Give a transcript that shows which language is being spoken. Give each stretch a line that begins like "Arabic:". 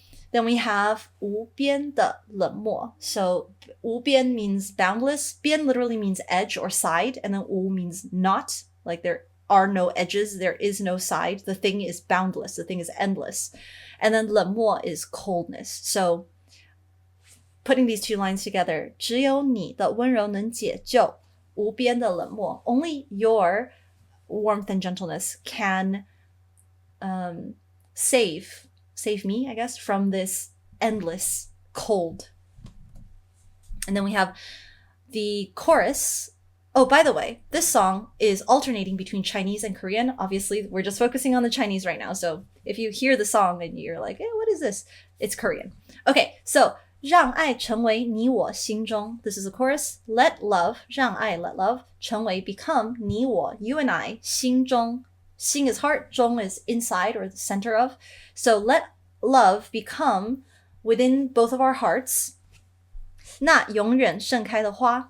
English: Then we have
Chinese: 无边的冷漠.
English: So 无边 means boundless. 边 literally means edge or side, and then 无 means not, like there are no edges, there is no side. The thing is boundless, the thing is endless. And then 冷漠 is coldness. So putting these two lines together,
Chinese: 只有你的温柔能解救无边的冷漠.
English: Only your warmth and gentleness can save me, I guess, from this endless cold. And then we have the chorus. Oh, by the way, this song is alternating between Chinese and Korean. Obviously, we're just focusing on the Chinese right now. So if you hear the song and you're like, hey, what is this? It's Korean. Okay, so
Chinese: 让爱成为你我心中.
English: This is a chorus. Let love, 让爱 let love, 成为 become 你我 you and I 心中. 心 is heart, 中 is inside or the center of. So let love become within both of our hearts.
Chinese: 那永远盛开的花.